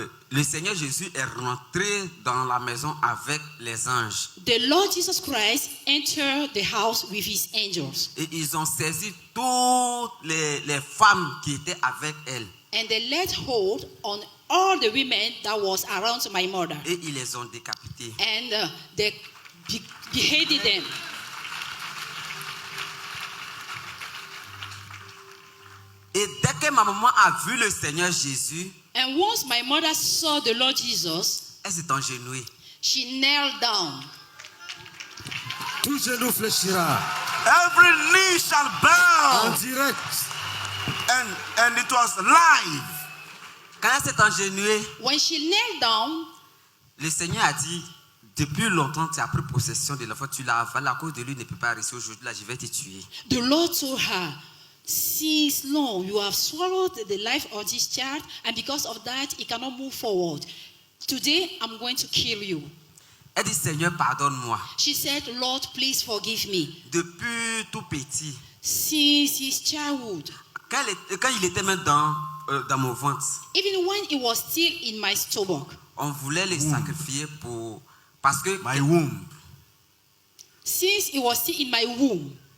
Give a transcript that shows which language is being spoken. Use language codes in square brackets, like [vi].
[fr] le Seigneur Jésus est rentré dans la maison avec les anges. [en] the Lord Jesus Christ entered the house with his angels. [fr] Et ils ont saisi toutes les femmes qui étaient avec elle. [en] And they laid hold on all the women that was around my mother. [fr] Et ils les ont décapitées. [en] And they beheaded them. [fr] Et dès que ma maman a vu le Seigneur Jésus, [en] And once my mother saw the Lord Jesus, [fr] elle s'est engenouillée. [en] she knelt down. [fr] Tout genou fléchira. [en] Every knee shall [fr] En [en] bow. [fr] direct. [en] And it was live. [fr] Quand elle s'est engenouillée, [en] When she knelt down, [fr] le Seigneur a dit, depuis longtemps tu as pris possession de l'enfant, tu l'as avalé, à cause de lui il ne peut pas rester aujourd'hui, là je vais te tuer. [en] the Lord told her, since long you have swallowed the life of this child, and because of that he cannot move forward. Today I'm going to kill you. [fr] Elle dit, Seigneur, pardonne-moi. [en] She said, Lord, please forgive me. [fr] Depuis tout petit, [en] Since his childhood, [fr] quand il était même dans mon ventre, [en] even when he was still in my stomach, [fr] on voulait le sacrifier parce que [en] My womb. since he was still in my womb,